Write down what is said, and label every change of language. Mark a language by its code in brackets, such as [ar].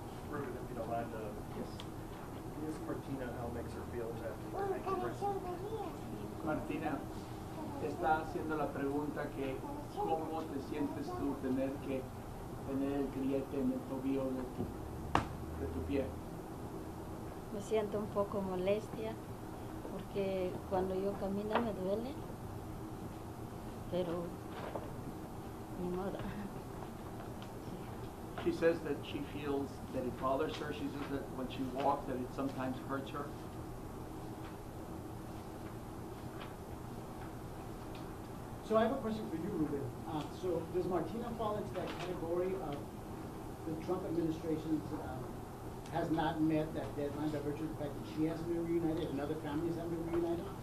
[en] Ruben, if you don't mind, Ms. Martina, how it makes her feel to have to make a [es] Martina, está haciendo la pregunta que cómo te sientes tú tener que tener el grillete en el tobillo de tu pie. Me siento un poco molestia, porque cuando yo camino me duele, pero ni modo. [en] She says that she feels that it bothers her. She says that when she walks that it sometimes hurts her. So I have a question for you, Ruben. So does Martina fall into that category of the Trump administration has not met that deadline by virtue of the fact that she hasn't been reunited and other families haven't been reunited?